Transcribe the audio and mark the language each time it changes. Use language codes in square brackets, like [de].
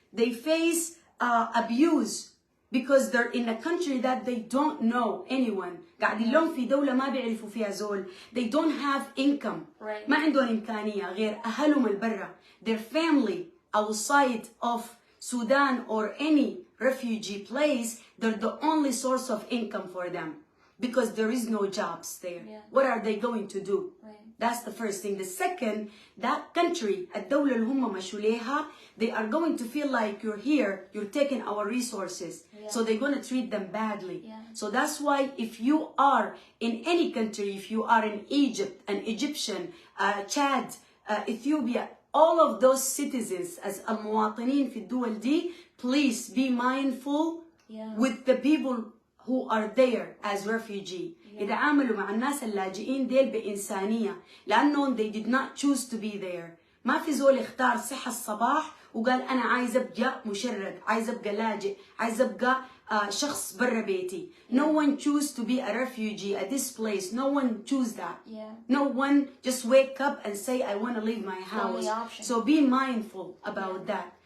[en] They face abuse because they're in a country that they don't know anyone. [ar] قاعدين لهم في دولة ما بيعرفوا فيها زول. [en] They don't have income. [ar] ما عندهم إمكانية غير أهلهم البرة. [en] Their family outside of Sudan or any refugee place, they're the only source of income for them because there is no jobs there. What are they going to do? That's the first thing. The second, that country, [ar] الدولة اللي هم مشوا ليها, [en] they are going to feel like you're here, you're taking our resources. So they're going to treat them badly. So that's why if you are in any country, if you are in Egypt, an Egyptian, Chad, Ethiopia, all of those citizens as [ar] المواطنين في الدول دي, [en] please be mindful with the people who are there as refugee. [ar] يتعاملوا مع الناس اللاجئين ديل بإنسانية لأنهم [en] they did not choose to be there. [ar] ما في زول اختار صحة الصباح وقال أنا عايز أبقى مشرد, عايز أبقى لاجئ, عايز أبقى شخص برا بيتي. [en] No one choose to be a refugee at this place. No one choose that. No one just wake up and say I want to leave my house. So be mindful about that.